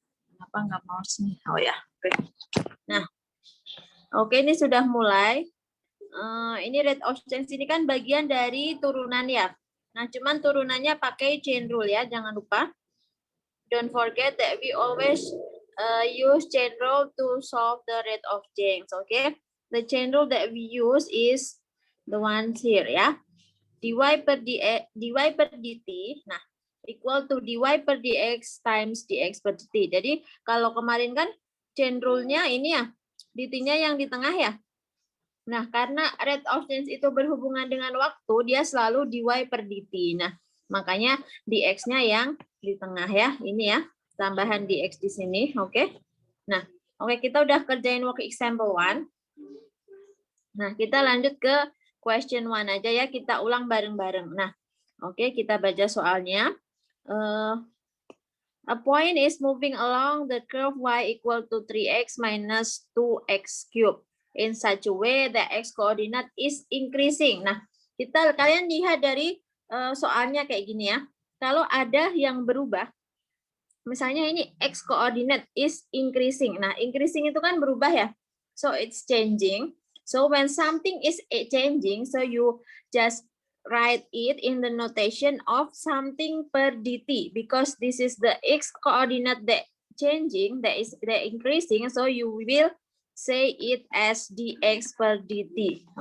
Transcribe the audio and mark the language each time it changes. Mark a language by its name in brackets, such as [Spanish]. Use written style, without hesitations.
[Indonesian] Kenapa nggak mouse nih? Oh ya. Oke. Nah, oke ini sudah mulai. Ini rate of change ini kan bagian dari turunan ya. Nah, cuman turunannya pakai chain rule ya, jangan lupa. [English] Don't forget that we always use chain rule to solve the rate of change. Okay, the chain rule that we use is the ones here ya. dy per dt. Nah, equal to dy per dx times dx per dt. [Indonesian] Jadi kalau kemarin kan chain rule-nya ini ya, dt-nya yang di tengah ya. Nah, karena rate of change itu berhubungan dengan waktu, dia selalu dy per dt. Nah, makanya dx-nya yang di tengah ya. Ini ya, tambahan dx di sini, oke. Nah, oke kita udah kerjain work example 1. Nah, kita lanjut ke question 1 aja ya, kita ulang bareng-bareng. Nah, oke kita baca soalnya. [English] A point is moving along the curve y equal to 3x minus 2x cubed in such a way that x coordinate is increasing. [Indonesian] Nah, kalian lihat dari soalnya kayak gini ya. Kalau ada yang berubah, misalnya ini [English] x coordinate is increasing. [Indonesian] Nah, increasing itu kan berubah ya. [English] So it's changing. So when something is changing, so you just write it in the notation of something per dt, because this is the x coordinate that changing, that increasing, so you will say it as dx per dt.